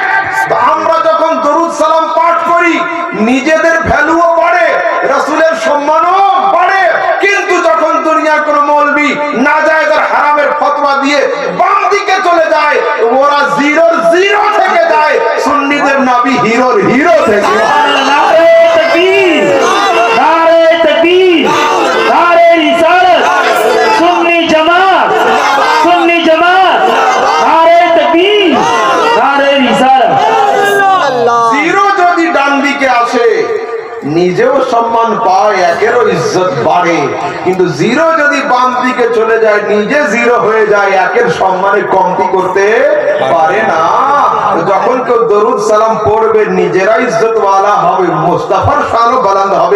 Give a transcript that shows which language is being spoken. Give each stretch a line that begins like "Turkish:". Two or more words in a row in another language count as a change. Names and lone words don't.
Bangla: আমরা যখন দরুদ সালাম পাঠ করি নিজেদের ভ্যালুও বাড়ে, রাসূলের সম্মানও বাড়ে। কিন্তু যখন দুনিয়ার কোন মৌলবি নাজায়েজ আর হারামের ফতোয়া দিয়ে বাম দিকে চলে যায়, ওরা জিরোর জিরো থেকে যায়, সুন্নিদের নবী হিরোর হিরো থেকে।
Urdu: نعرہ تکبیر، نعرہ تکبیر، نعرہ رسالت، سنی جماعت، نعرہ تکبیر، نعرہ رسالت.
Bangla: জিরো যদি ডান দিকে আসে নিজেও সম্মান পায়, একেরও ইজ্জত বাড়ে। কিন্তু জিরো যদি বাম দিকে চলে যায় নিজে জিরো হয়ে যায়, একের সম্মানে কমতি করতে পারে না। যখন কেউ দরুদ সালাম পড়বে নিজেরা ইজ্জতওয়ালা হবে, মুস্তাফার শানও বুলন্দ হবে।